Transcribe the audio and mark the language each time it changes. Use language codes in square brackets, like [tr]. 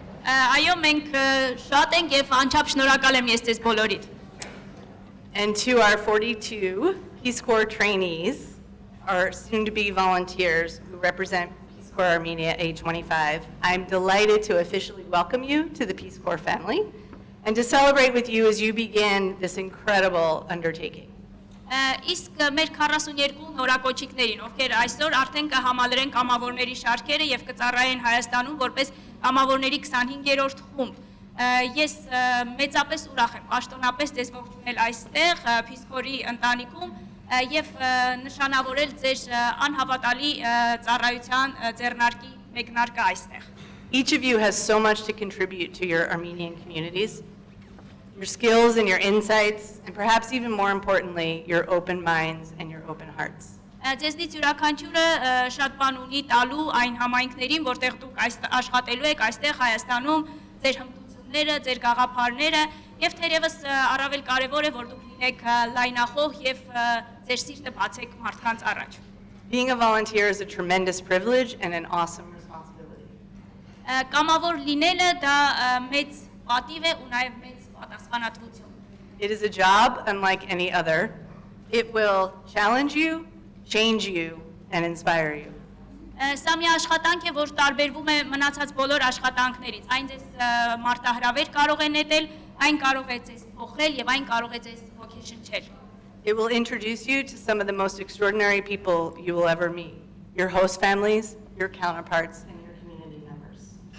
[hy] Այո, մենք շատ ենք եւ անչափ շնորհակալ եմ ես ձեզ բոլորիդ։ [en] And to our 42 Peace Corps trainees, our soon-to-be volunteers who represent Peace Corps Armenia A25, I'm delighted to officially welcome you to the Peace Corps family and to celebrate with you as you begin this incredible undertaking. [hy] Իսկ մեր 42 նորակոչիկներին, ովքեր այսօր արդեն կհամալրեն կամավորների շարքերը եւ կծառայեն Հայաստանում որպես կամավորների 25-րդ խումբ։ Ես մեծապես ուրախ եմ պաշտոնապես ձեզ ողջունել այստեղ Peace Corps-ի ընտանիքում եւ նշանավորել ձեր անհավատալի ծառայության ձեռնարկի մեկնարկը այստեղ։ [en] Each of you has so much to contribute to your Armenian communities. Your skills and your insights, and perhaps even more importantly, your open minds and your open hearts. [hy] Ձեզնից յուրաքանչյուրը շատ բան ունի տալու այն համայնքներին, որտեղ դուք աշխատելու եք այստեղ Հայաստանում, ձեր հմտությունները, ձեր գաղափարները, եւ թերևս առավել կարեւոր է, որ դուք լինեք լայնախոհ եւ ձեր սիրտը բացեք մարդկանց առաջ։ [en] Being a volunteer is a tremendous privilege and an awesome responsibility. [hy] Կամավոր լինելը դա մեծ պատիվ է ու նաեւ մեծ պատասխանատվություն։ [en] It is a job unlike any other. It will challenge you, change you, and inspire you. [hy] Սա մի աշխատանք է, որ տարբերվում է մնացած բոլոր աշխատանքներից։ Այն ձեզ մարտահրավեր կարող է նետել, այն կարող է ձեզ փոխել եւ այն կարող է ձեզ ոգեշնչել։ [en] It will introduce you to some of the most extraordinary people you will ever meet. Your host families, your counterparts, and your community members.